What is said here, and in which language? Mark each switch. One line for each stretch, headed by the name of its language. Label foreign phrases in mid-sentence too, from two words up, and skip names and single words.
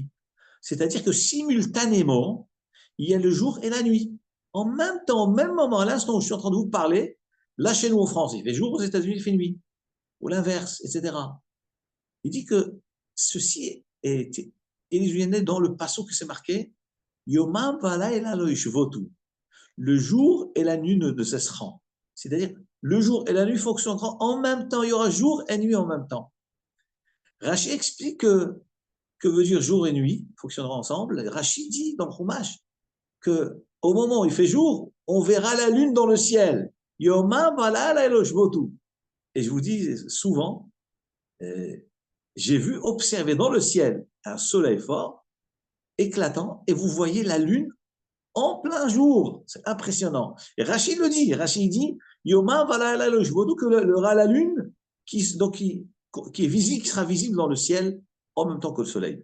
French: C'est-à-dire que simultanément, il y a le jour et la nuit. En même temps, au même moment, à l'instant où je suis en train de vous parler, là chez nous en France, il fait jour, aux États-Unis, il fait nuit. Ou l'inverse, etc. Il dit que ceci est illusionné dans le passage que c'est marqué
Hebrew: יומם ולילה לא ישבתו.
French: Le jour et la nuit ne cesseront. C'est-à-dire, le jour et la nuit fonctionneront en même temps. Il y aura jour et nuit en même temps. Rachid explique que veut dire jour et nuit fonctionneront ensemble. Rachid dit dans le Chumash que au moment où il fait jour, on verra la lune dans le ciel.
Hebrew: יומם ולילה לא ישבתו.
French: Et je vous dis souvent, j'ai vu observer dans le ciel un soleil fort, éclatant, et vous voyez la lune en plein jour. C'est impressionnant. Et Rachid le dit. Rachid dit,
Hebrew: יומא ולילה לא ישבתו,
French: que la lune qui est visible, qui sera visible dans le ciel en même temps que le soleil.